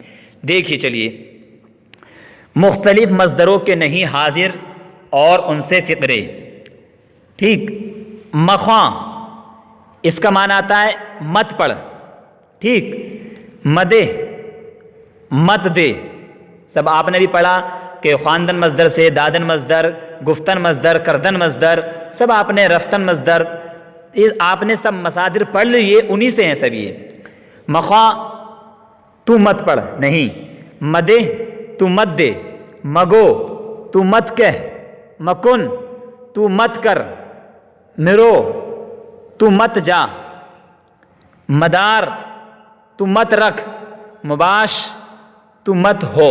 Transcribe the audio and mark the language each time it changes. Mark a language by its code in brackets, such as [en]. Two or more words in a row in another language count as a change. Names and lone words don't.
[ur] دیکھیے چلیے، مختلف مصدروں کے نہیں حاضر اور ان سے فقرے۔ ٹھیک، مخواں اس کا معنی آتا ہے مت پڑھ، ٹھیک، مدے مت دے، سب آپ نے بھی پڑھا کہ خواندن مصدر سے دادن مصدر، گفتن مصدر، کردن مصدر، سب آپ نے رفتن مصدر، آپ نے سب مصادر پڑھ لیے، انہی سے ہیں سب یہ۔ مخواں تو مت پڑھ، نہیں، مدے تو مت دے، مگو تو مت کہہ، مکن تو مت کر، مرو تو مت جا، مدار تو مت رکھ، مباش تو مت ہو۔